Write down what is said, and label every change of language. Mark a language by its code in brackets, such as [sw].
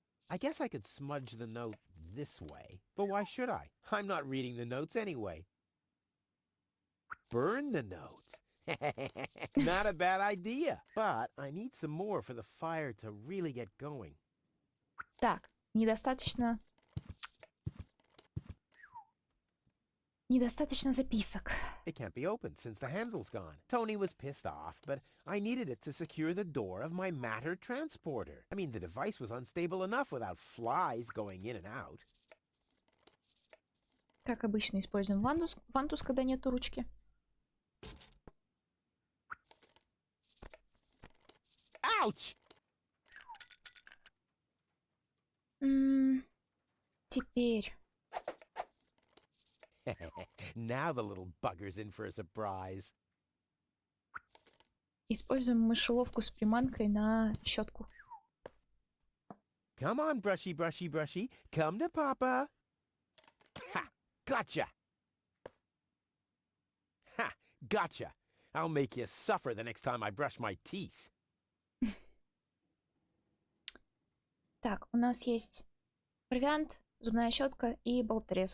[en] I guess I could smudge the note this way. But why should I? I'm not reading the notes anyway. Burn the note. Not a bad idea. But I need some more for the fire to really get going. [ru] Так, недостаточно записок. [en] It can't be opened since the handle's gone. Tony was pissed off, but I needed it to secure the door of my matter transporter. I mean, the device was unstable enough without flies going in and out. [ru] Как обычно, используем вантус, когда нету ручки. [en] Ouch! [ru] Теперь [en] Now the little bugger's in for a surprise. [ru] используем мышеловку с приманкой на щетку. [en] Come on, brushy, brushy, brushy. Come to Papa. Ha! Gotcha! Ha! Gotcha! I'll make you suffer the next time I brush my teeth. [ru] Так, у нас есть провиант, зубная щетка и болторез.